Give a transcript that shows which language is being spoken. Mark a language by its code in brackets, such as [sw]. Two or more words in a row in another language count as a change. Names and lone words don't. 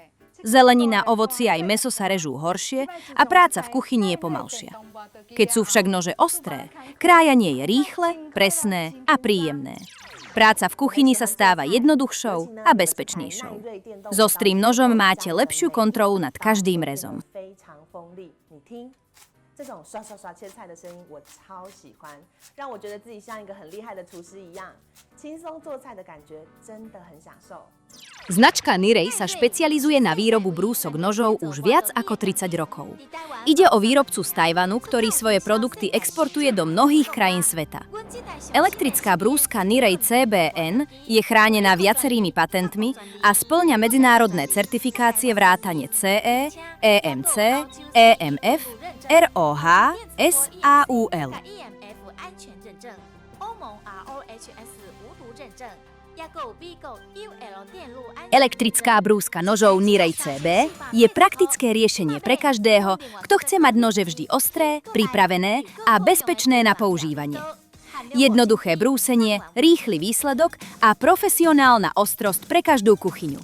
[sk] Zelenina, ovocie aj mäso sa režú horšie a práca v kuchyni je pomalšia. Keď sú však nože ostré, krájanie je rýchle, presné a príjemné. Práca v kuchyni sa stáva jednoduchšou a bezpečnejšou. S ostrým nožom máte lepšiu kontrolu nad každým rezom. [zh] 这种刷刷刷切菜的声音我超喜欢，让我觉得自己像一个很厉害的厨师一样，轻松做菜的感觉真的很享受。 [sk] Značka Nirej sa špecializuje na výrobu brúsok nožov už viac ako 30 rokov. Ide o výrobcu z Tajvanu, ktorý svoje produkty exportuje do mnohých krajín sveta. Elektrická brúska Nirej CBN je chránená viacerými patentmi a spĺňa medzinárodné certifikácie vrátane CE, EMC, EMF, ROH, SAUL. [zh] EMF 安全认证、欧盟 ROHS 无毒认证、亚购 B 购 UL 电路安全。 [sk] Elektrická brúska nožov Nirej CB je praktické riešenie pre každého, kto chce mať nože vždy ostré, pripravené a bezpečné na používanie. Jednoduché brúsenie, rýchly výsledok a profesionálna ostrosť pre každú kuchyňu.